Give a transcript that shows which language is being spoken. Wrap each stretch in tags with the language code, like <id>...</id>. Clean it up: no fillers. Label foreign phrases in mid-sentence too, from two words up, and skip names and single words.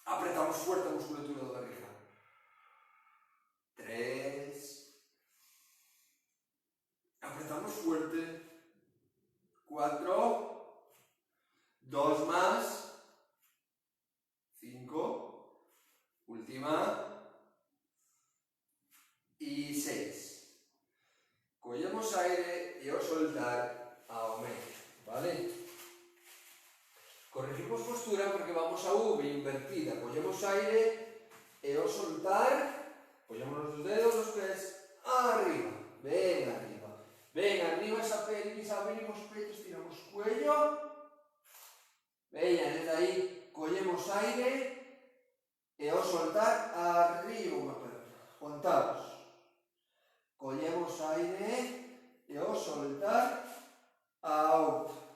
<es>Apretamos fuerte</es> <gl>a musculatura da barriga.</gl> <es>3, apretamos fuerte, 4, 2 más, 5, última, y 6.</es> <gl>Collemos aire e ao soltar ao medio, ¿vale?</gl> <es>Corregimos postura porque vamos a V invertida,</es> <gl>collemos aire e ao</gl> <es>soltar apoyamos los dedos, los pies, arriba, ven arriba esa pelvis, abrimos pecho, estiramos cuello, venga, desde ahí, cogemos aire,</es> <gl>e ao soltar,</gl> <es>arriba una perna, contamos, cogemos aire,</es> <gl>e ao soltar,</gl> <es>out,</es>